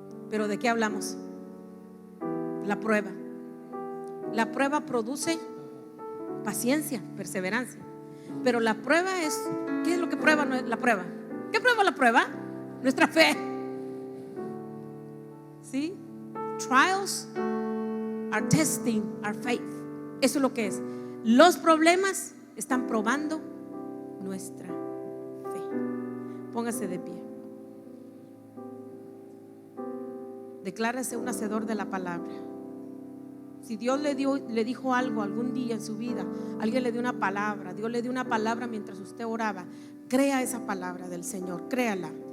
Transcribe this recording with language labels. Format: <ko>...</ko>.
<es>¿Pero de qué hablamos? La prueba. La prueba produce paciencia, perseverancia. Pero la prueba es, ¿qué es lo que prueba la prueba? ¿Qué prueba la prueba? Nuestra fe. ¿Sí?</es> <en>Trials are testing our faith.</en> <es>Eso es lo que es. Los problemas están probando nuestra fe. Póngase de pie. Declárese un hacedor de la palabra. Si Dios le dijo algo algún día en su vida, alguien le dio una palabra, Dios le dio una palabra mientras usted oraba, crea esa palabra del Señor, créala.</es>